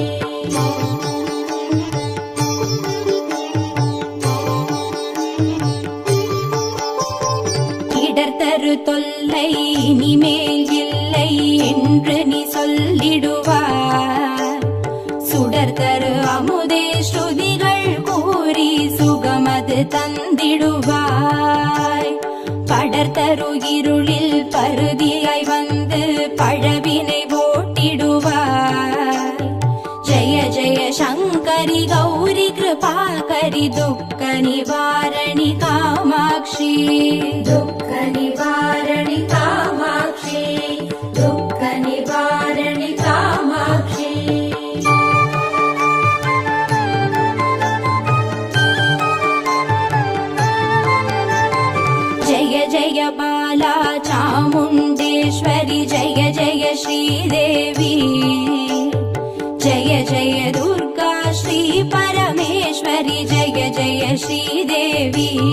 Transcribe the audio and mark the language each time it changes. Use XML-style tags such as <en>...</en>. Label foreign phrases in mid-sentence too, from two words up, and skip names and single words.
<ta>இடர்தரு தொல்லை இனிமேல் இல்லை என்று நீ சொல்லிடுவார் சுடர்தரு அமுதே ஸ்ருதிகள் கூறி சுகமது தந்திடுவாய் படர்தரு இருளில் பருதியாய் வந்து வந்து பழவினை ஓட்டிடுவாய். ஜய ஜய சங்கரி கௌரி கிருபாகரி துக்க நிவாரணி காமாட்சி. துக்க நிவாரணி காமாட்சி, துக்க நிவாரணி காமாட்சி.</ta> <sa>जय जय बाला चामुण्डेश्वरि जय जय श्रीदेवी. जय जय दुर्गा श्री परमेश्वरि जय जय श्रीदेवी.</sa>